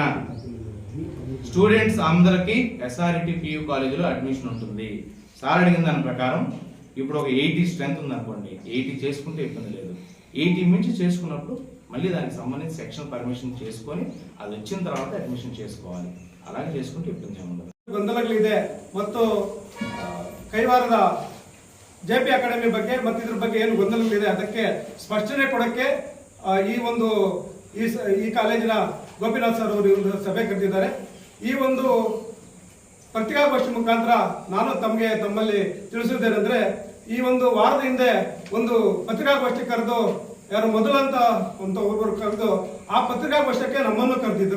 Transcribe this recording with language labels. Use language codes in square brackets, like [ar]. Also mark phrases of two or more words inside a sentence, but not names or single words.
[te] స్టూడెంట్స్ అందరికి ఎస్ఆర్ఈటి పియూ కాలేజీలో అడ్మిషన్ ఉంటుంది. సార్ అడిగిన దాని ప్రకారం ఇప్పుడు ఒక 80 స్ట్రెంత్ ఉంది అనుకోండి, 80 చేసుకుంటే ఇబ్బంది లేదు. 80 మించి చేసుకున్నప్పుడు మళ్ళీ దానికి సంబంధించి సెక్షన్ పర్మిషన్ చేసుకొని అది వచ్చిన తర్వాత అడ్మిషన్ చేసుకోవాలి. అలాగే చేసుకుంటే ಇಬ್ಬಂದಿ ఉండదు. [kn] ಗೊಂದಲಗಳಿದೆ ಮತ್ತು ಕೈವಾರದ ಜೆಪಿ ಅಕಾಡೆಮಿ ಬಗ್ಗೆ ಮತ್ತು ಇದರ ಬಗ್ಗೆ ಏನು ಗೊಂದಲಗಳಿದೆ ಅದಕ್ಕೆ ಸ್ಪಷ್ಟನೆ ಕೊಡಕ್ಕೆ ಈ ಕಾಲೇಜಿನ ಗೋಪಿನಾಥ್ ಸರ್ ಅವರು ಒಂದು ಸಭೆ ಕರೆದಿದ್ದಾರೆ. ಈ ಒಂದು ಪತ್ರಿಕಾಗೋಷ್ಠಿ ಮುಖಾಂತರ ನಾನು ತಮ್ಮಲ್ಲಿ ತಿಳಿಸುವುದೇನೆಂದ್ರೆ, ಈ ಒಂದು ವಾರದ ಹಿಂದೆ ಒಂದು ಪತ್ರಿಕಾಗೋಷ್ಠಿ ಕರೆದು ಯಾರು ಮೊದಲಂತ ಒಬ್ಬರು ಕರೆದು ಆ ಪತ್ರಿಕಾಗೋಷ್ಠಿಗೆ ನಮ್ಮನ್ನು ಕರೆದಿದ್ರು.